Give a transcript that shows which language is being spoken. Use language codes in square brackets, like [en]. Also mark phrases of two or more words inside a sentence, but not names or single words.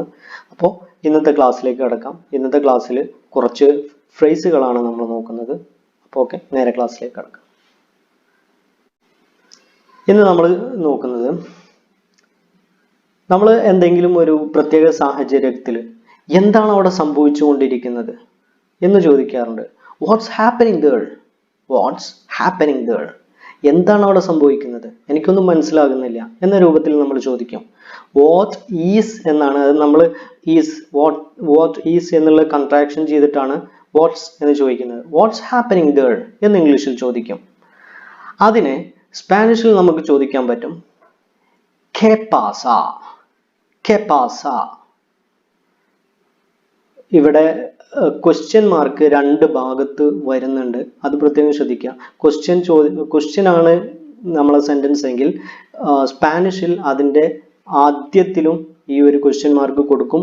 [ml] അപ്പോൾ ഇന്നത്തെ ക്ലാസ്സിലേക്ക് കടക്കാം. ഇന്നത്തെ ക്ലാസ്സിൽ കുറച്ച് ഫ്രേസുകളാണ് നമ്മൾ നോക്കുന്നത്. അപ്പോൾ ഓക്കെ, നേരെ ക്ലാസ്സിലേക്ക് കടക്കാം. ഇന്ന് നമ്മൾ നോക്കുന്നത്, നമ്മൾ എന്തെങ്കിലും ഒരു പ്രത്യേക സാഹചര്യത്തിൽ എന്താണ് അവിടെ സംഭവിച്ചുകൊണ്ടിരിക്കുന്നത് എന്ന് ചോദിക്കാറുണ്ട്. [en] What's happening there? What's happening there? [ml] എന്താണ് അവിടെ സംഭവിക്കുന്നത്? എനിക്കൊന്നും മനസ്സിലാകുന്നില്ല എന്ന രൂപത്തിൽ നമ്മൾ ചോദിക്കും. [en] what is [ml] എന്നാണ് അത്. നമ്മൾ ഈസ്, [en] what is [ml] എന്നുള്ള കൺട്രാക്ഷൻ ചെയ്തിട്ടാണ് വാട്ട്സ് എന്ന് ചോദിക്കുന്നത്. [en] what's happening there [ml] എന്ന് ഇംഗ്ലീഷിൽ ചോദിക്കും. അതിനെ സ്പാനിഷിൽ നമുക്ക് ചോദിക്കാൻ പറ്റും, [es] ¿Qué pasa? ¿Qué pasa? [ml] ഇവിടെ [en] question mark [ml] രണ്ട് ഭാഗത്ത് വരുന്നുണ്ട്. അത് പ്രത്യേകം ശ്രദ്ധിക്കുക. ക്വസ്റ്റ്യൻ ആണ് നമ്മളെ സെന്റൻസ് എങ്കിൽ സ്പാനിഷിൽ അതിൻ്റെ ആദ്യത്തിലും ഈ ഒരു ക്വസ്റ്റ്യൻ മാർക്ക് കൊടുക്കും.